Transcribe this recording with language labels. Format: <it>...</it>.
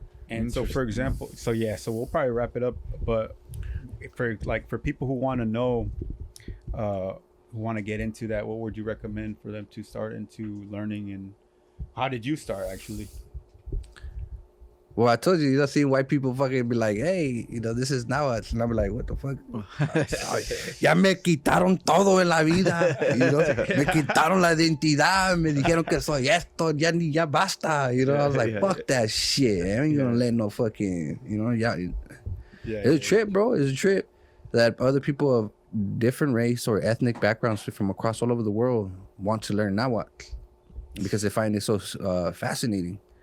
<en>And so, for example, so we'll probably wrap it up. But for people who want to know, who want to get into that, what would you recommend for them to start into learning? And how did you start actually? Well, I told you, see white people fucking be like, hey, you know, this is Nahuatl. And I'm like, what the fuck?</en> <es>Ya me quitaron todo en la vida. You know? Me quitaron la identidad. Me dijeron que soy esto. Ya basta.</es> <en>You know, I was like, fuck that shit. I ain't gonna let no fucking, you know, it's a trip, bro. It's a trip that other people of different race or ethnic backgrounds from across all over the world want to learn Nahuatl because they find it so fascinating.</en>